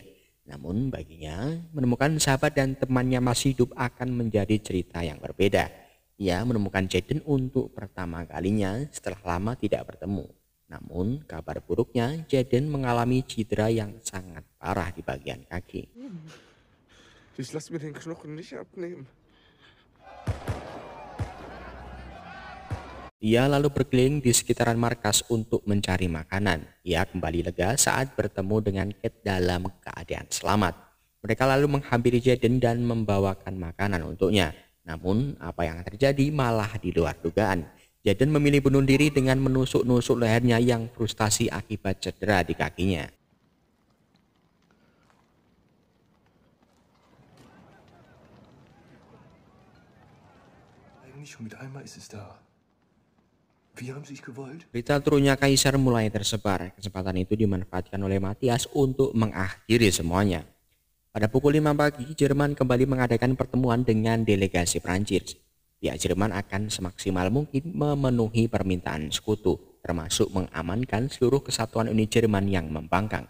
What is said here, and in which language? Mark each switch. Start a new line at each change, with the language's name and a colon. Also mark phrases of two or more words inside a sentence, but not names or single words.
Indonesian: Namun baginya, menemukan sahabat dan temannya masih hidup akan menjadi cerita yang berbeda. Ia menemukan Jaden untuk pertama kalinya setelah lama tidak bertemu. Namun kabar buruknya, Jaden mengalami cedera yang sangat parah di bagian kaki.
German: Ich lass mir den Knochen nicht abnehmen.
Indonesian: Ia lalu berkeliling di sekitaran markas untuk mencari makanan. Ia kembali lega saat bertemu dengan Kate dalam keadaan selamat. Mereka lalu menghampiri Jaden dan membawakan makanan untuknya. Namun apa yang terjadi malah di luar dugaan. Jaden memilih bunuh diri dengan menusuk-nusuk lehernya yang frustasi akibat cedera di kakinya.
German: Eigentlich schon mit einmal ist es da.
Indonesian: Berita turunnya kaisar mulai tersebar. Kesempatan itu dimanfaatkan oleh Matthias untuk mengakhiri semuanya. Pada pukul 5 pagi, Jerman kembali mengadakan pertemuan dengan delegasi Prancis. Pihak Jerman akan semaksimal mungkin memenuhi permintaan sekutu, termasuk mengamankan seluruh kesatuan unit Jerman yang membangkang.